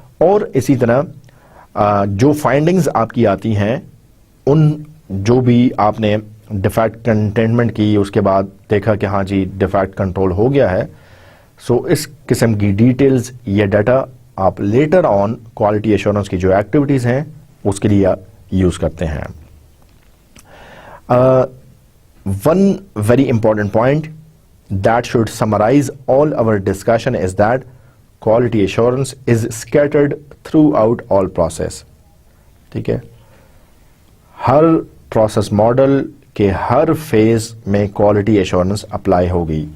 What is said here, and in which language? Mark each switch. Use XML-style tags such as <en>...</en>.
<ur>اور اسی طرح جو فائنڈنگز آپ کی آتی ہیں, ان جو بھی آپ نے ڈیفیکٹ کنٹینٹمنٹ کی, اس کے بعد دیکھا کہ ہاں جی ڈیفیکٹ کنٹرول ہو گیا ہے, سو اس قسم کی ڈیٹیلز یا ڈیٹا آپ لیٹر آن کوالٹی ایشورنس کی جو ایکٹیویٹیز ہیں اس کے لیے یوز کرتے ہیں.</ur> <en>One very important point that should summarize all our discussion is that quality assurance is scattered throughout all process.</en> <ur>ٹھیک ہے. ہر پروسیس ماڈل کے ہر فیز میں کوالٹی ایشورنس اپلائی ہوگی.</ur>